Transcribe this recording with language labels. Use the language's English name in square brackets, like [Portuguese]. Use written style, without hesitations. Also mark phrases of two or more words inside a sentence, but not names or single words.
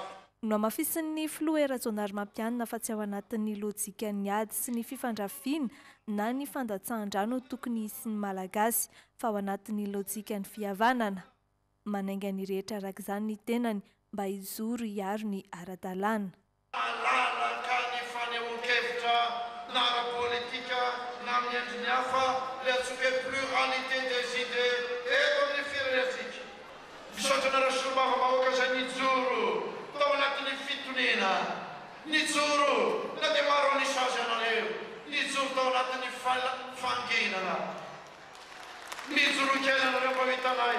[Malagasy] No amafisin'ny filoha Rajaonarimampianina fa tsy ao anatin'ny lojikan'ny ady sy ny fifandrafiana na ny fandatsahan-drano tokony hisy ny malagasy fa ao anatin'ny lojikan'ny fihavanana. Manainga ny rehetra araka izany ny tenany mba hijoro hiaro ny ara-dalàna. Malalaka ny fanehoan-kevitra na ara-politika na amin'ny endriny hafa le atsoka hoe [French] pluralité des idées [Malagasy] eto amin'ny firenentsika. Misaotra na solombavam-bahoaka izay nijoro tao anatin'ny fitoniana, nijoro na dia maro anisazy anareo, nijoro tao anatin'ny fanginana, nijoro kely anareo mba hitanay.